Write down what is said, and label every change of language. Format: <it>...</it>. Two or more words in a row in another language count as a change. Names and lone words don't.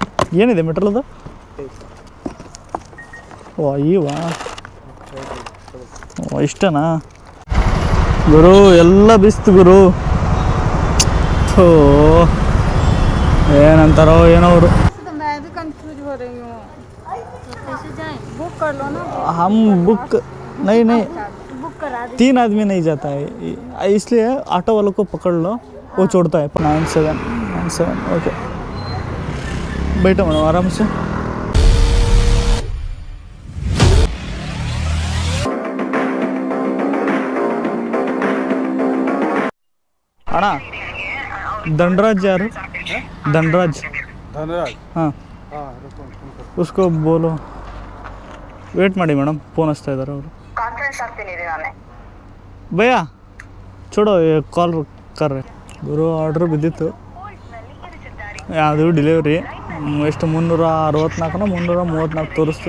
<kn>ಏನಿದೆ ಮೆಟ್ರಲ್ದು? ಓ ಈವಾ, ಓ ಇಷ್ಟನಾ ಗುರು? ಎಲ್ಲ ಬಿಸ್ತು ಗುರು. ಥೋ ಏನಂತಾರೋ ಏನೋ ಅವರು.</kn> <hi>हम बुक नहीं नहीं 3 आदमी नहीं जाता है, इसलिए ऑटो वालों को पकड़ लो, वो छोड़ता है 9797। ओके बैठो मैडम आराम से। ಅಣ್ಣ धनराज यार, धनराज हाँ उसको बोलो</hi> <kn>ವೇಟ್ ಮಾಡಿ ಮೇಡಮ್, ಫೋನ್ ಹಚ್ತಾ ಇದ್ದಾರೆ ಅವರು.</kn> <hi>भैया छोड़ो कॉल कर रहे गुरु.</hi> <kn>ಆರ್ಡ್ರ್ ಬಿದ್ದಿತ್ತು, ಯಾವುದು ಡೆಲಿವರಿ ಎಷ್ಟು 364 334 ತೋರಿಸ್ತು.</kn>